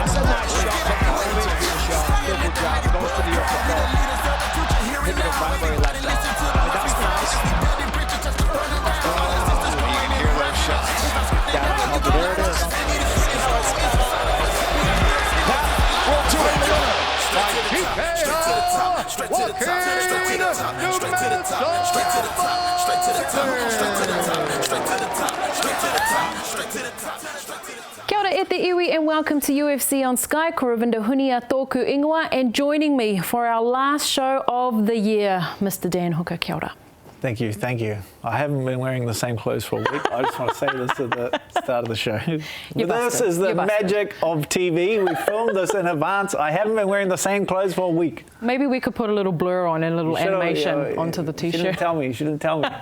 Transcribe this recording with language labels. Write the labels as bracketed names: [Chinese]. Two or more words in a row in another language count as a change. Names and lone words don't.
[English] That's a nice shot. Good job. Goes to the uppercut. Hitting it right where he left off. That's nice. You can hear those shots. There it is. That will do it. [Māori] Kia ora e te iwi [English] and welcome to UFC on Sky. [Māori] Koravinda Hunia Tōku Ingoa, [English] and joining me for our last show of the year, Mr. Dan Hooker. [Māori] Kia ora. [English] Thank you, thank you. I haven't been wearing the same clothes for a week. I just want to say this at the start of the show. This is the magic of TV. We filmed this in advance. I haven't been wearing the same clothes for a week. Maybe we could put a little blur on and a little animation onto the t-shirt. She didn't tell me. She didn't tell me.